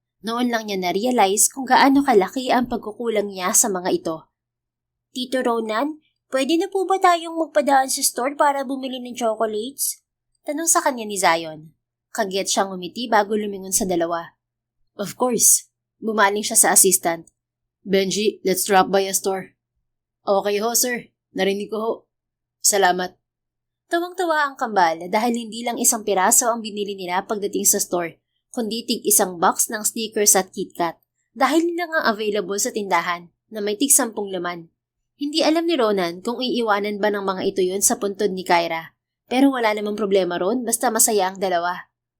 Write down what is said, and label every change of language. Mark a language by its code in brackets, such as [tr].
[tl] Noon lang niya na-realize kung gaano kalaki ang pagkukulang niya sa mga ito. Tito Ronan, pwede na po ba tayong magpadaan sa store para bumili ng chocolates? Tanong sa kanya ni Zion. Kagyat siyang umiti bago lumingon sa dalawa. [en] Of course. [tl] Bumaling siya sa assistant. [en] Benji, let's drop by a store. [tl] Okay ho, sir. Narinig ko ho. Salamat. Tawang-tawa ang kambal dahil hindi lang isang piraso ang binili nila pagdating sa store, kundi tig isang box ng Snickers at KitKat dahil nila nga available sa tindahan na may tig 10 laman. Hindi alam ni Ronan kung iiwanan ba ng mga ito yun sa puntod ni Kyra, pero wala namang problema ron basta masaya ang dalawa.